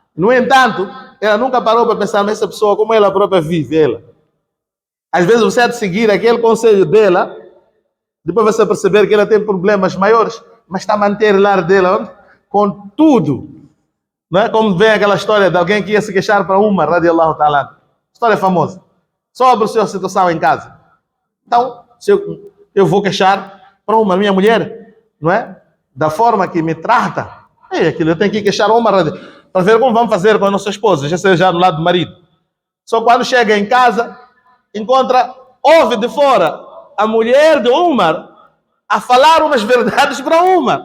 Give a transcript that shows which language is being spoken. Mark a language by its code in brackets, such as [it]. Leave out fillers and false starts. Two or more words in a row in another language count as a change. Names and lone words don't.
[pt] No entanto, ela nunca parou para pensar nessa pessoa, como ela própria vive, ela. Às vezes você há de seguir aquele conselho dela, depois você perceber que ela tem problemas maiores, mas está a manter o lar dela com tudo. Não é como vem aquela história de alguém que ia se queixar para Umar, [ar] رضي الله تعالى. [pt] História famosa. Sobre a sua situação em casa. Então, se eu vou queixar para Umar, minha mulher, não é? Da forma que me trata, aquilo eu tenho que queixar Umar para ver como vamos fazer com a nossa esposa, já seja do lado do marido. Só quando chega em casa, ouve de fora a mulher de Umar a falar umas verdades para Umar.